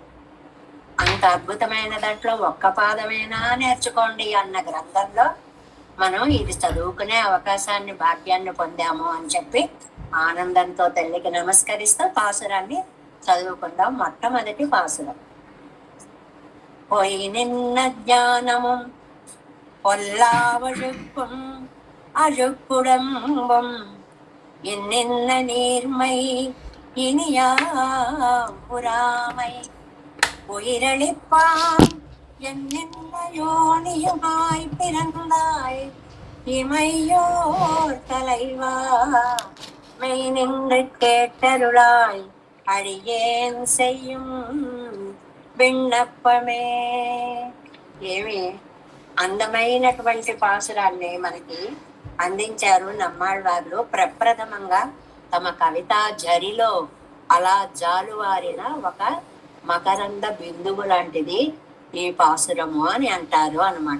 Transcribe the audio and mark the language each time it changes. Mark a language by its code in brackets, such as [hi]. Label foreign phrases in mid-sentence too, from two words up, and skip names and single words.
[te] అంత అద్భుతమైన దాంట్లో ఒక్క పాదమైనా నేర్చుకోండి అన్న గ్రంథంలో మనం ఇది చదువుకునే అవకాశాన్ని, భాగ్యాన్ని పొందాము అని చెప్పి ఆనందంతో తల్లికి నమస్కరిస్తూ పాసురాన్ని చదువుకుందాం. మొట్టమొదటి పాసురం. [ta] பொய் நின்ன ஞானமும் பொல்லாவழுக்கும் அழுக்குடம்பும் இன்னின்ன நீர்மை இனியாமுராமை உயிரளிப்பான் என்னின்ன யோனியுமாய் பிறந்தாய் இமையோர் தலைவா மெய் நின்று கேட்டருளாய் அடியேன் செய்யும் విన్నప్పమే. [te] ఏమి అందమైనటువంటి పాసురాన్ని మనకి అందించారు నమ్మాళ్ళవార్లు. ప్రప్రథమంగా తమ కవితా జరిలో అలా జాలువారిన ఒక మకరంద బిందువు లాంటిది ఈ పాసురము అని అంటారు అన్నమాట.